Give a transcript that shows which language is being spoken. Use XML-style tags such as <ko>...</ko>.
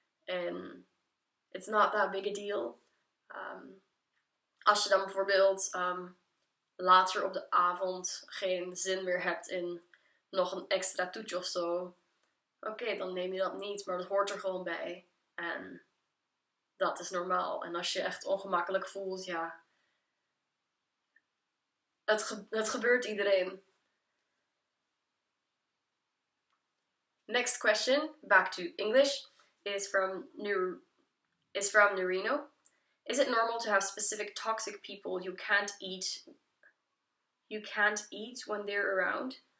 <en>En it's not that big a deal.</en> <nl>Als je dan bijvoorbeeld later op de avond geen zin meer hebt in nog een extra toetje of zo, oké, dan neem je dat niet, maar dat hoort er gewoon bij. En dat is normaal. En als je echt ongemakkelijk voelt, ja, het gebeurt iedereen.</nl> <en>Next question, back to English, is from Nerino. Is it normal to have specific toxic people you can't eat when they're around?</en>